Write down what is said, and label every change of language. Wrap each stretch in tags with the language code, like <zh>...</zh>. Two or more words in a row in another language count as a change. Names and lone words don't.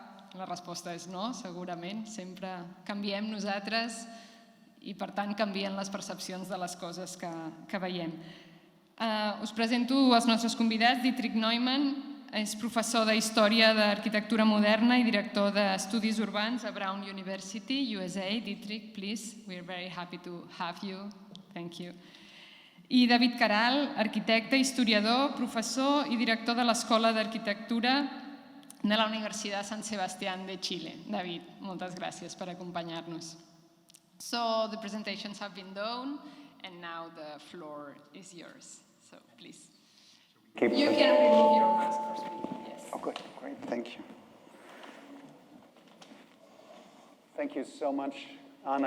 <ca>La resposta és no, segurament, sempre canviem nosaltres i per tant canvien les percepcions de les coses que veiem. Us presento els nostres convidats. Dietrich Neumann és professor de Història d'Arquitectura Moderna i director d'Estudis Urbans a Brown University, USA.</ca> <en>Dietrich, please, we're very happy to have you. Thank you.</en> <ca>I Caralt, arquitecte, historiador, professor i director de l'Escola d'Arquitectura de la Universitat San Sebastián de Chile. David, moltes gràcies per acompanyar-nos.</ca> <en>So the presentations have been done, and now the floor is yours. So please. You can remove your mask for speaking. Yes. Oh, good. Great. Thank you. Thank you so much, Anna.</en>